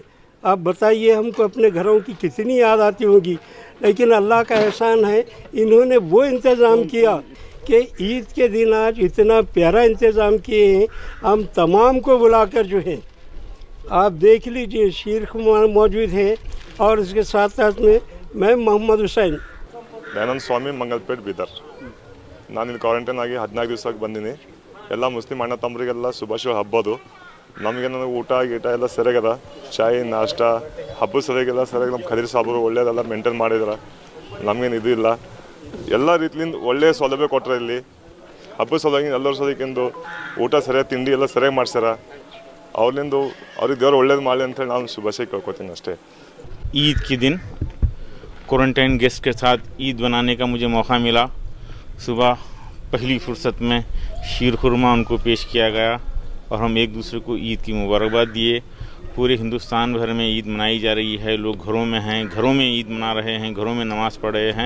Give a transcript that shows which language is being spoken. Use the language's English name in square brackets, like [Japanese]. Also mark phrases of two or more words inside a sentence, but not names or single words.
[Hindi] आप बताइए हमको अपने घरों की कितनी याद आती होगी, लेकिन अल्लाह का एहसान है इन्होंने वो इंतज़ाम किया कि ईद के दिन आज इतना प्यारा इंतज़ाम किए हैं। हम तमाम को बुलाकर जो है आप देख लीजिए, शीर खुरमा मौजूद है और उसके साथ साथ में मैं मोहम्मद हुसैन दयानंद स्वामी मंगलपेट बीदर। [Kannada] ನಾನು ಇಲ್ಲಿ ಕ್ವಾರಂಟೈನ್ ಆಗಿ 14 ದಿವಸಕ್ಕೆ ಬಂದಿನಿ। ಎಲ್ಲ ಮುಸ್ಲಿಂ ಅಣ್ಣ ತಮ್ಮರಿಗೆಲ್ಲ ಶುಭಾಶಯ ಹಬ್ಬದು। ನಮಗೆ ಊಟ ಗೀಟ ಎಲ್ಲ ಸರಿಯಾಗದ, ಚಾಯ್ ನಾಷ್ಟ ಹಬ್ಬ ಸರಿಯಾಗಿಲ್ಲ, ಸರಿಯಾಗಿ ನಮ್ಮ ಖದೀರ್ ಸಾಬರು ಒಳ್ಳೆಯದೆಲ್ಲ ಮೇಂಟೈನ್ ಮಾಡಿದ್ರೆ ನಮಗೇನು ಇದು ಇಲ್ಲ, ಎಲ್ಲ ರೀತಿಯಿಂದ ಒಳ್ಳೆಯ ಸೌಲಭ್ಯ ಕೊಟ್ಟರೆ ಇಲ್ಲಿ ಹಬ್ಬ ಸಲುವಾಗಿ ಎಲ್ಲರ ಸಲುವಾಗಿಂದು ಊಟ ಸರಿಯಾಗಿ ತಿಂಡಿ ಎಲ್ಲ ಸರಿಯಾಗಿ ಮಾಡ್ಸ್ಯಾರ। ಅವ್ರಿಗೆ ದೇವ್ರು ಒಳ್ಳೇದು ಮಾಡಲಿ ಅಂತೇಳಿ ನಾನು ಶುಭಾಶಯ ಕೇಳ್ಕೊತೀನಿ ಅಷ್ಟೇ। [Hindi] ईद के दिन क्वारंटाइन गेस्ट के साथ ईद बनाने का मुझे मौका मिला। सुबह पहली फुर्सत में शीर खुरमा उनको पेश किया गया और हम एक दूसरे को ईद की मुबारकबाद दिए। पूरे हिंदुस्तान भर में ईद मनाई जा रही है, लोग घरों में हैं, घरों में ईद मना रहे हैं, घरों में नमाज़ पढ़ रहे हैं।